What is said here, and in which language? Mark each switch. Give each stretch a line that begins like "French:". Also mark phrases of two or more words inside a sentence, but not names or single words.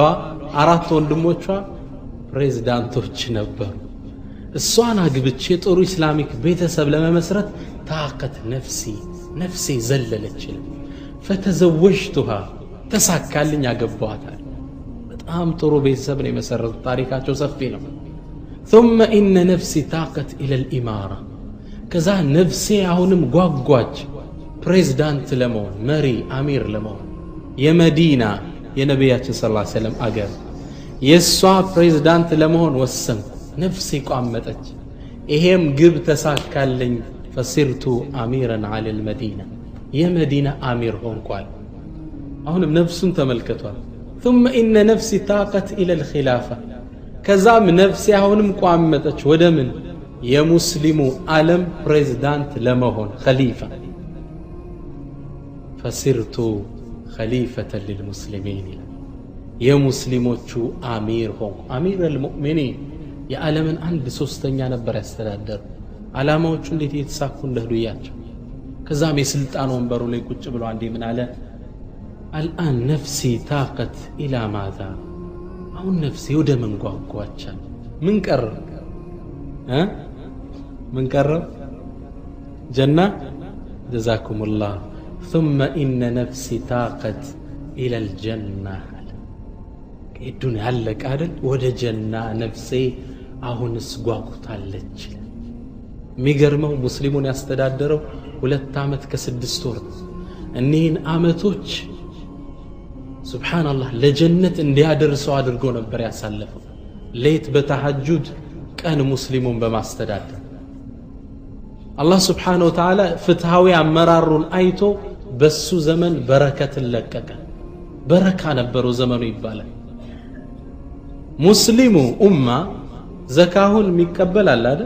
Amharic: 4 ወንድሞቿ ፕሬዝዳንቶች ነበሩ። እሷን አግብቼ ጥሩ ኢስላሚክ ቤተሰብ ለመመስረት ታቀት ነፍሴ ዘለለች። ፈተዘወጅቱሃ ተሳካልኝ፣ አገባዋታል። በጣም ጥሩ ቤተሰብ ነው የመሰረቱት። ታሪካቸው ሰፊ ነው።
Arabic: ثم إن نفسي طاقت إلى الإمارة
Amharic: ከዛ ነፍሴ አሁንም ጓጓች ፕሬዝዳንት ለመሆን፣ መሪ አሚር ለመሆን። የመዲና የነቢያችን
Arabic: صلى الله عليه وسلم
Amharic: አገር የሷ ፕሬዝዳንት ለመሆን ወሰንኩ። ነፍሴ ቋመጠች። ይሄም ግብ ተሳካልኝ።
Arabic: فصرت أميرا على المدينة
Amharic: የመዲና አሚር ሆንኳል። አሁንም ነፍሱን ተመልከቷል።
Arabic: ثم إن نفسي طاقت إلى الخلافة
Amharic: ከዛም ነፍሴ አሁንም ቋመጠች ወደ ምን? የሙስሊሙ ዓለም ፕሬዝዳንት ለመሆን ኸሊፋ።
Arabic: فصرت خليفة للمسلمين
Amharic: የሙስሊሞቹ አሚር ሆንኩ።
Arabic: أمير المؤمنين
Amharic: የዓለምን 1/3 ነበር ያስተዳደሩ። ዓላማዎቹ እንዴት እየተሳኩ እንደሄዱ እያቸው። ከዛም የስልጣን ወንበሩ ላይ ቁጭ ብሎ አንዴ ምን አለ?
Arabic: الآن نفسي تاقت إلى ماذا።
Amharic: አሁን ነፍሴ ወደ ምን ጓጓቻል? ምን ቀረ? ምን ቀረ?
Arabic: ጀና። ጀዛኩሙላህ። ثم إن نفسي طاقت إلى الجنة الدنيا علق አይደል?
Amharic: ወደ ጀና ነፍሴ አሁንስ ጓጉታለች። የሚገርመው ሙስሊሙን ያስተዳደረው 2 ዓመት ከ6 ወር። እነዚህን ዓመቶች ሱብሃንአላህ ለጀነት እንዲያደርሰው አድርጎ ነበር ያሳለፈው። ሌት በተሐጁድ ቀን ሙስሊሙን በማስተዳደር አላህ
Arabic: سبحانه وتعالى
Amharic: ፍትሃዊ አመራሩን አይቶ በሱ ዘመን በረከትን ለቀቀ። በረካ ነበረው ዘመኑ ይባላል። ሙስሊሙ ኡማ ዘካሁን የሚቀበል አለ አይደል?